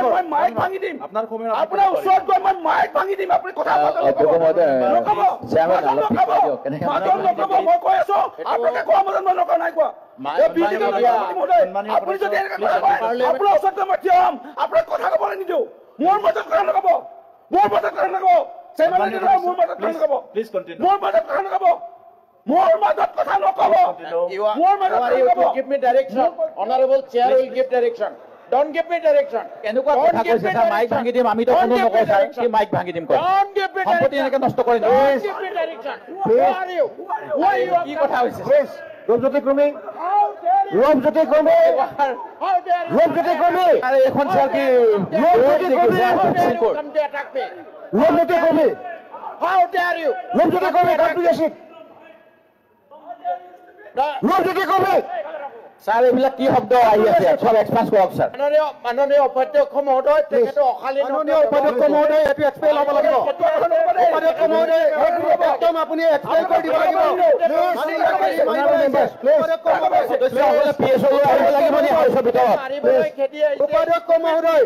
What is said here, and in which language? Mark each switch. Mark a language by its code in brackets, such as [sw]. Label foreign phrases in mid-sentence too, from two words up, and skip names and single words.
[as] মাইক ভাঙি দিম আপোনাৰ ওচৰত গৈ মই মাইক ভাঙি দিম আপুনি কথা মই কৈ আছো আপোনালোকে কোৱা মতে মই নকৰা নাই কোৱা আপুনি যদি আপোনাৰ ওচৰত মই থিয় হ'ম আপোনাক কথা ক'বলৈ নিদিওঁ মোৰ মাজত কথা নক'ব মোৰ মাজত কথা নক'ব মোৰ মাজত কথা নক'ব মোৰ মাজত কথা নক'ব মোৰ মাজত কথা নক'ব মোৰ মাজত [en] give me direction honorable chair will give direction don't give me direction [as] এনেকুৱা কথা কৈছে স্যার মাইক ভাঙি দিম আমি তো কোনো নকওঁ স্যার কি মাইক ভাঙি দিম কয় [en] don't give me [as] সম্পত্তি এনেকৈ নষ্ট কৰি [en] don't give me direction who are you [as] কি কথা হৈছে ৰূপজ্যোতি কুৰ্মী ৰূপজ্যোতি কুৰ্মী আরে এখন স্যার কি ৰূপজ্যোতি কুৰ্মী [en] come to attack me [as] ৰূপজ্যোতি কুৰ্মী [en] how dare you [as] ৰূপজ্যোতি কুৰ্মী ৰূপজ্যোতি কুৰ্মী স্যার এইবিলাক কি শব্দ আহি আছে সব এক্সপ্ৰেছ কৰক স্যাৰ মাননীয় উপাধ্যক্ষ মহোদয় তেখেতে অকালীন মাননীয় উপাধ্যক্ষ মহোদয় এটো এক্সপ্লেইন হ'ব লাগিব উপাধ্যক্ষ মহোদয় একদম আপুনি এক্সপ্লেইন কৰি দিব লাগিব উপাধ্যক্ষ মহোদয়